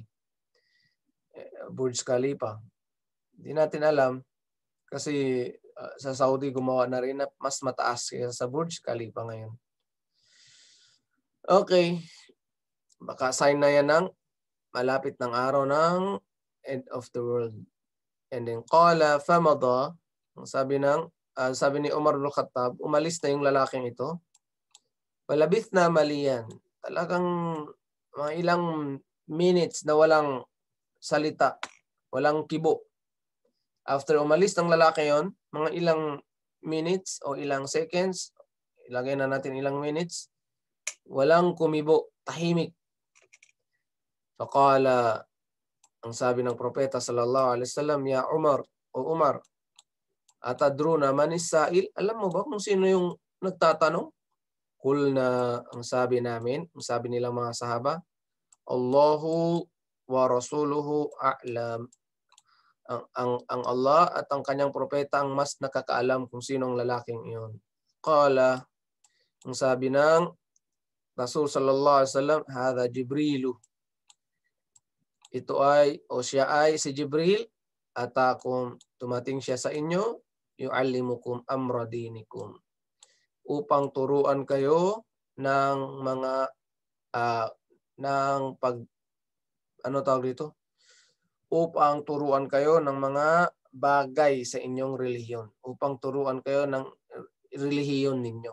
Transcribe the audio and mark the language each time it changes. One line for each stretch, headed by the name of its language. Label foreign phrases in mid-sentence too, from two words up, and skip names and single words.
Filipino: Burj Khalifa. Hindi natin alam kasi sa Saudi gumawa na rin na mas mataas kaysa sa Burj Khalifa ngayon. Okay. Baka sign na yan ng malapit ng araw ng
English: end of the world. And then
Arabic: قال فمضى,
Filipino: sabi ni Umar bin Khattab, umalis na yung lalaking ito.
Arabic: فلبثنا مليا.
Filipino: Talagang mga ilang minutes na walang salita, walang kibo. After umalis ng lalaki yon, mga ilang minutes o ilang seconds, ilagay na natin ilang minutes, walang kumibo, tahimik. Faqala, ang sabi ng propeta
Arabic: صلى الله عليه وسلم, يا عمر,
Filipino: o Umar,
Arabic: أتدرون من السائل?
Filipino: Alam mo ba kung sino yung nagtatanong? Kulna, ang sabi namin, ang sabi nilang mga sahaba,
Arabic: الله ورسوله أعلم.
Filipino: Ang Allah at ang kanyang propeta ang mas nakakaalam kung sino ang lalaking iyon. Qala, ang sabi ng Rasul
Arabic: صلى الله عليه وسلم, هذا جبريل.
Filipino: Ito ay, o siya ay si Jibril, atakum, tumating siya sa inyo,
Arabic: يعلمكم أمر دينكم,
Filipino: upang turuan kayo ng mga upang turuan kayo ng mga bagay sa inyong relihiyon, upang turuan kayo ng relihiyon ninyo.